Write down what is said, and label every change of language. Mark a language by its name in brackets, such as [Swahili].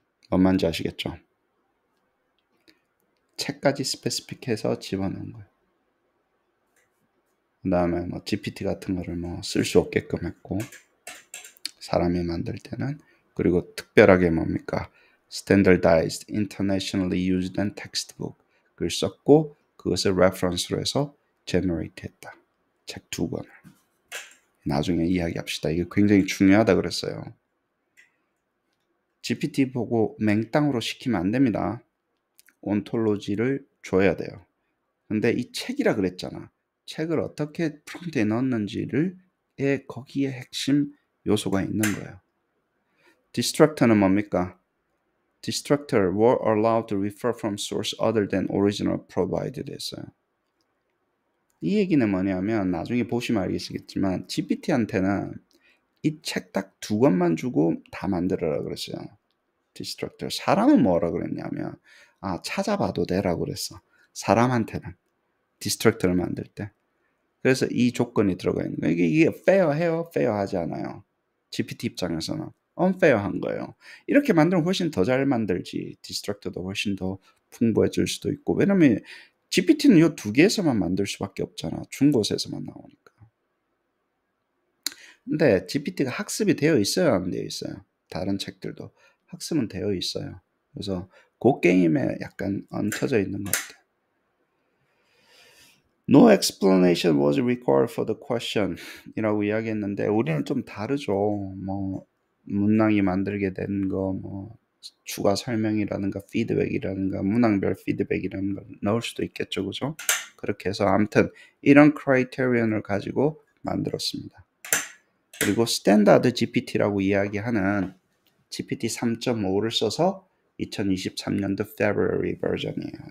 [Korean] 뭔 말인지 아시겠죠? 책까지 스페시픽해서 집어넣은 거예요. 그 다음에 뭐 GPT 같은 거를 뭐 쓸 수 없게끔 했고, 사람이 만들 때는. 그리고 특별하게 뭡니까? [English] Standardized, Internationally Used and Textbook을 [Korean] 썼고, 그것을 [English] reference로 해서 generate 했다. [Korean] 책 2권을. 나중에 이야기합시다. 이게 굉장히 중요하다 그랬어요. GPT 보고 맹땅으로 시키면 안 됩니다. 온톨로지를 줘야 돼요. 근데 이 책이라 그랬잖아. 책을 어떻게 프롬프트에 넣었는지를 거기에 핵심 요소가 있는 거예요. Destructor는 뭡니까? [English] Destructor were allowed to refer from source other than original provided [Korean] 했어요. 이 얘기는 뭐냐면 나중에 보시면 알겠지만 GPT한테는 이 책 딱 2권만 주고 다 만들어라 그랬어요. Destructor. 사람은 뭐라 그랬냐면 찾아봐도 되라고 그랬어. 사람한테는 Destructor를 만들 때. 그래서 이 조건이 들어가 있는 거예요. 이게 fair해요? fair하지 않아요. GPT 입장에서는 unfair한 거예요. 이렇게 만들면 훨씬 더 잘 만들지. Destructor도 훨씬 더 풍부해질 수도 있고. 왜냐면 GPT는 이 2개에서만 만들 수밖에 없잖아. 준 곳에서만 나오니까. 근데 GPT가 학습이 되어 있어요? 안 되어 있어요? 다른 책들도 학습은 되어 있어요. 그래서 그 게임에 약간 얹혀져 있는 것 같아요. [English] No explanation was required for the question [Korean] 이라고 이야기했는데 우리는 좀 다르죠. 뭐 문항이 만들게 된 거, 뭐 추가 설명이라든가 피드백이라든가 문항별 피드백이라는 걸 넣을 수도 있겠죠. 그죠? 그렇게 해서 아무튼 이런 크라이테리언을 가지고 만들었습니다. 그리고 스탠다드 GPT라고 이야기하는 GPT 3.5를 써서 2023년도 February 버전이에요.